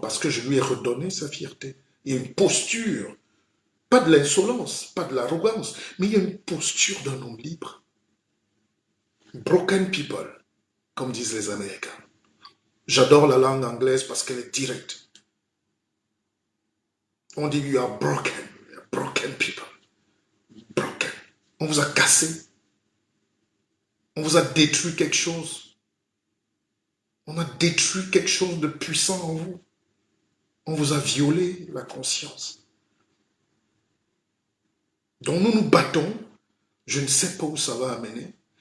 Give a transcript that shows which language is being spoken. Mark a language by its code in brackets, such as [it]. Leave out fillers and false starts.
[fr] Parce que je lui ai redonné sa fierté. Il y a une posture. Pas de l'insolence, pas de l'arrogance. Mais il y a une posture d'un homme libre. [en] Broken people, [fr] comme disent les Américains. J'adore la langue anglaise parce qu'elle est directe. On dit, [en] you are broken people. [fr] Broken. On vous a cassé. On vous a détruit quelque chose. On a détruit quelque chose de puissant en vous. On vous a violé la conscience. Donc nous nous battons. Je ne sais pas où ça va amener.